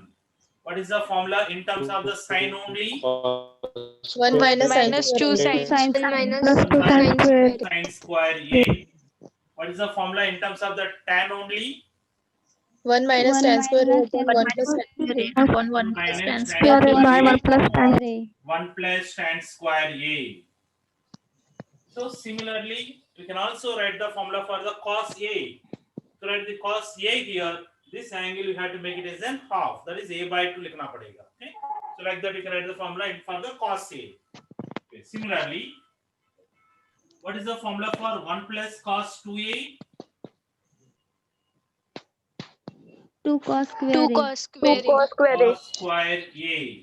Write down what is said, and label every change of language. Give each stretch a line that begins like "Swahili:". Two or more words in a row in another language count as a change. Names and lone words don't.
English: What is the formula in terms of the sine only? 1 minus sin Minus 2 square A. sin Plus 2 sin square A. Sin square a. What is the formula in terms of the tan only? 1 minus tan square A upon 1 plus tan square A. upon 1 plus Minus tan tan square Square A a. by 1 plus tan upon square A. 1 plus tan square a. So similarly, we can also write the formula for the cos a. To write the cos a here, this angle you have to make it as an half. That is a by 2
Hindi: लिखना पड़ेगा.
English: Okay. So like that, you can write the formula for the cos a. Okay. Similarly, what is the formula for 1 plus cos 2a? 2 cos square 2 A. cos square a. Cos square a.